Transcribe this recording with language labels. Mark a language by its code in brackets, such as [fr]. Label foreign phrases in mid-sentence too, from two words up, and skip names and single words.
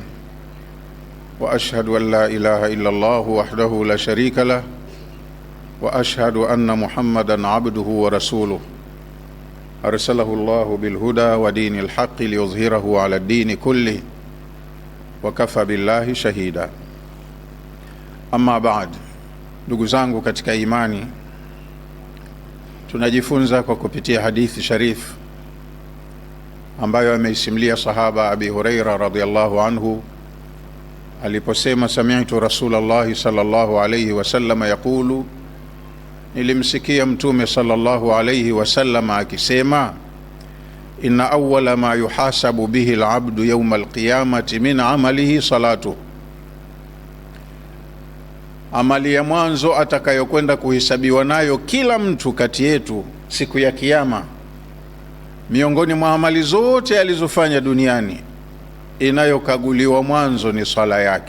[ar] وأشهد أن لا إله إلا الله وحده لا شريك له وأشهد أن محمدا عبده ورسوله أرسله الله بالهدى ودين الحق ليظهره على الدين كله وكفى بالله شهيدا. أما بعد, [sw] ndugu zangu katika imani, tunajifunza kwa kupitia hadithi sharif ambayo ameisimulia sahaba Abi Huraira [ar] رضي الله عنه [sw] aliposema, [ar] سمعت رسول الله صلى الله عليه وسلم يقول, [sw] nilimsikia mtume [ar] صلى الله عليه وسلم [sw] akisema, [ar] إن أول ما يحاسب به العبد يوم القيامة من عمله الصلاة. [sw] Amali ya mwanzo atakayokwenda kuhesabiwa nayo kila mtu kati yetu siku ya Kiyama, miongoni mwa amali zote alizofanya duniani, inayokaguliwa mwanzo ni swala yake.